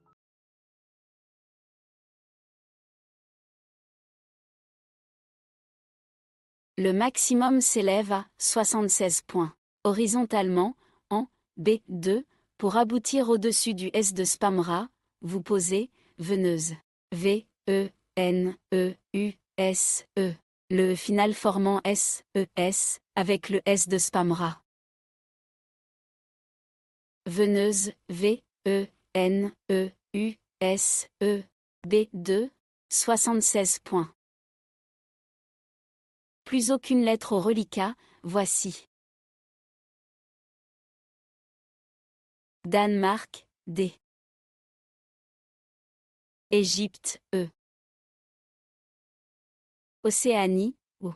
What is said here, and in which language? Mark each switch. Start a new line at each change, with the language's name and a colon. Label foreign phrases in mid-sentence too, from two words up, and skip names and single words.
French: Le maximum s'élève à 76 points. Horizontalement, en B2, pour aboutir au-dessus du S de Spamra, vous posez Veneuse. V, E, N, E, U, S, E. Le final formant S, E, S, avec le S de Spamra. Veneuse, V, E, N, E, U, S, E. B2, 76 points. Plus aucune lettre au reliquat, voici. Danemark, D. Égypte, E. Océanie, O.